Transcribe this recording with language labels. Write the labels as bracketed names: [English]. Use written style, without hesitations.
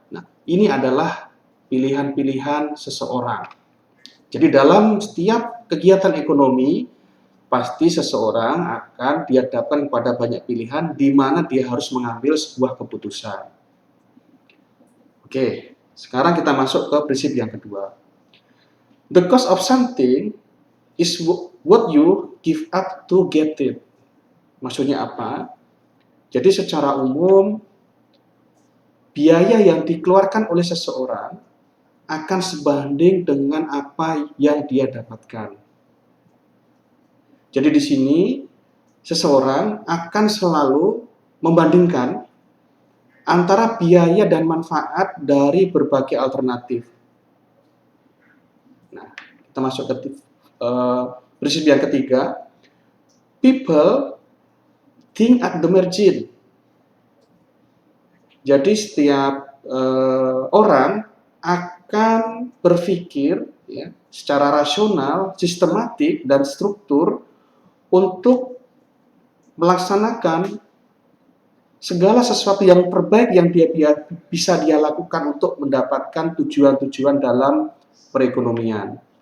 [Indonesian] Nah, ini adalah pilihan-pilihan seseorang. Jadi dalam setiap kegiatan ekonomi, pasti seseorang akan dihadapkan pada banyak pilihan di mana dia harus mengambil sebuah keputusan. Oke, sekarang kita masuk ke prinsip yang kedua. [English] The cost of something is what you give up to get it. [Indonesian] Maksudnya apa? Jadi secara umum, biaya yang dikeluarkan oleh seseorang akan sebanding dengan apa yang dia dapatkan. Jadi di sini seseorang akan selalu membandingkan antara biaya dan manfaat dari berbagai alternatif. Nah, kita masuk ke prinsip yang ketiga. [English] People think at the margin. [Indonesian] Jadi setiap orang akan berpikir ya, secara rasional, sistematik, dan struktur untuk melaksanakan segala sesuatu yang terbaik yang bisa dia lakukan untuk mendapatkan tujuan-tujuan dalam perekonomian.